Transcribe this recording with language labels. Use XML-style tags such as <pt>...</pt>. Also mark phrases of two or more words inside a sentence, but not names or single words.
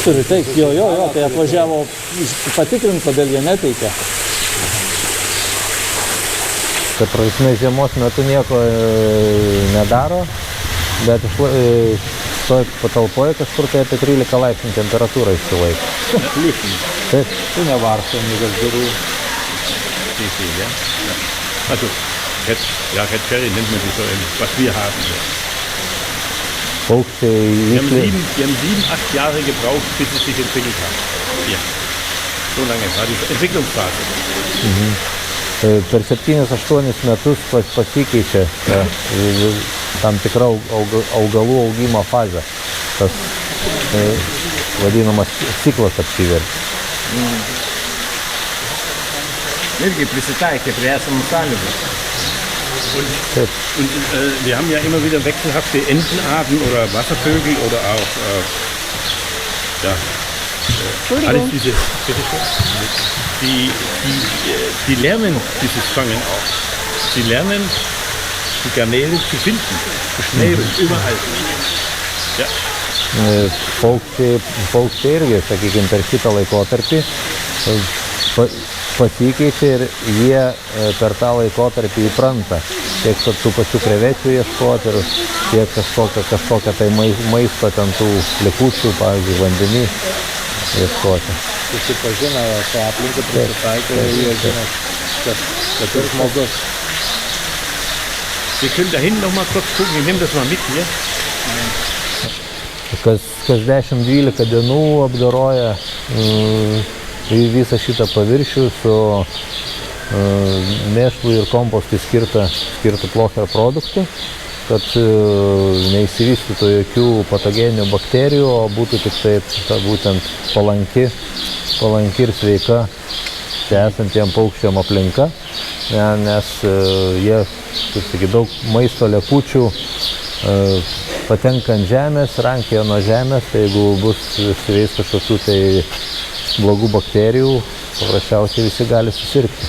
<lt>Turi teikti, jo, tai atvažiavo patikrinti, kodėl jie neteikia. Tai prasme žiemos metu nieko nedaro, bet toj patalpoje kažkur tai apie 13 laipsnių temperatūra išsilaiko. Taip. Tai nevarsto, niekas gerų.</lt> <de>Also, Red Cherry nennt man sich so, was wir haben.</de> <lt>Paukščiai</lt> <de>Die haben 7-8 Jahre gebraucht, bis es sich entwickelt hat. Hier. So lange war die Entwicklungsphase.</de> <lt>Per 7-8 metus pasikeičia tam tikra augalų augimo fazė. Tas vadinamas ciklas apsiverčia. Irgi prisitaikė prie esamų sąlygų.</lt> <de>Und wir haben ja immer wieder wechselhafte Entenarten oder Wasservögel oder auch alles diese, die lernen dieses Fangen auch. Sie lernen die Garnelen zu finden, zu schnäbeln, überall. Ja.</de> <lt>Paukščiai irgi, sakykime, per šitą laikotarpį pasikeičia ir jie per tą laikotarpį įpranta tiek tų pačių krevečių ieškoti ir tiek kažkokią tai maisto ten tų likučių, pavyzdžiui, vandenį ieškoti. Susipažina su aplinka, prisitaiko ir jie žino, kad ir žmogus.</lt> <de>Wir können da hinten noch mal kurz gucken, ich nehme das mal mit hier.</de> <lt>Kas 10-12 dienų apdoroja visą šitą paviršių su mėšlui ir kompostui skirtų plocher produktų kad neįsivystytų jokių patogeninių bakterijų, o būtų tik tai ta būtent palanki ir sveika čia esantiem paukščiam aplinka, nes jie, kaip sakyt, daug maisto likučių patenka ant žemės, rankioja nuo žemės, tai jeigu bus su jais kažkokių tai blogų bakterijų, paprasčiausiai visi gali susirgti.</lt>